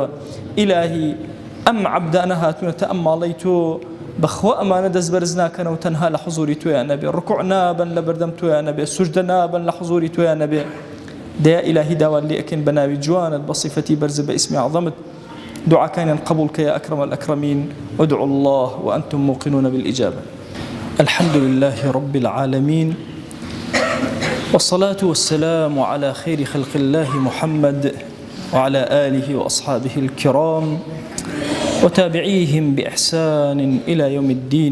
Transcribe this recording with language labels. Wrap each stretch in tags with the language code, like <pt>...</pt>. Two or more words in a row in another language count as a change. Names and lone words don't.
<ckb>ئیلاهی ئەم عەبدانە هاتوونەتە ئەم ماڵەی تۆ بەخوا ئەمانە دەست بەرز ناکەنەوە تەنها لە حوزوری تۆیان نەبێ ڕکوع نابن لە بەردەم تۆیان نەبێ سوجدە نابن لە حوزوری تۆیان نەبێ. دەیا ئیلاهی داوات لێ ئەکەین بە ناوی جوانت بە صیفەتی بەرزە بە ئیسمی عەظەمت دعاءكان قبول</ckb> <ar>يا أكرم الأكرمين وادعوا الله وأنتم موقنون بالإجابة. الحمد لله رب العالمين والصلاة والسلام على خير خلق الله محمد وعلى آله وأصحابه الكرام وتابعيهم بإحسان إلى يوم الدين.</ar>